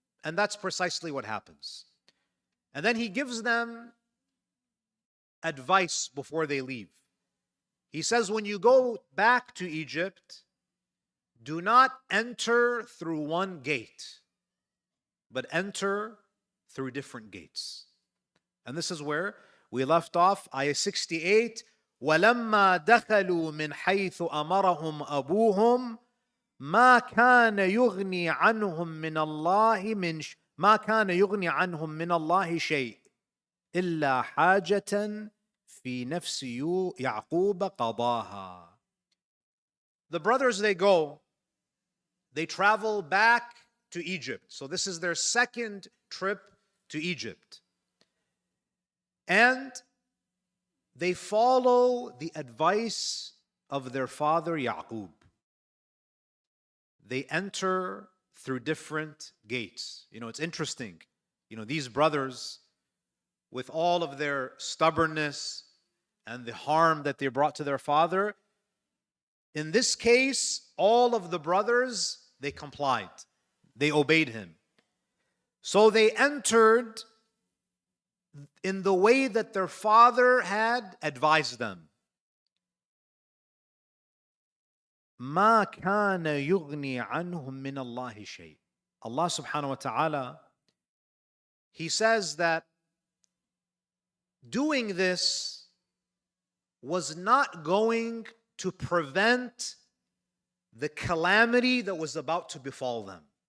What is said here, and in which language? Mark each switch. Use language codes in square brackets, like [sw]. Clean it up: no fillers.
[en] And that's precisely what happens. And then he gives them advice before they leave. He says, when you go back to Egypt, do not enter through one gate, but enter through different gates. And this is where we left off, ayah 68. [ar] وَلَمَّا دَخَلُوا مِنْ حَيْثُ أَمَرَهُمْ أَبُوهُمْ مَا كَانَ يُغْنِي عَنْهُمْ مِنَ اللَّهِ ما كان يغني عنهم من الله شيء إلا حاجة في نفس يعقوب قضاها. [en] The brothers, they go, they travel back to Egypt. So this is their second trip to Egypt. And they follow the advice of their father Yaqub. They enter through different gates. You know, it's interesting. You know, these brothers, with all of their stubbornness and the harm that they brought to their father, in this case, all of the brothers, they complied. They obeyed him. So they entered in the way that their father had advised them. [ar] ما كان يغني عنهم من الله شيء. [en] Allah subhanahu wa ta'ala, He says that doing this was not going to prevent the calamity that was about to befall them.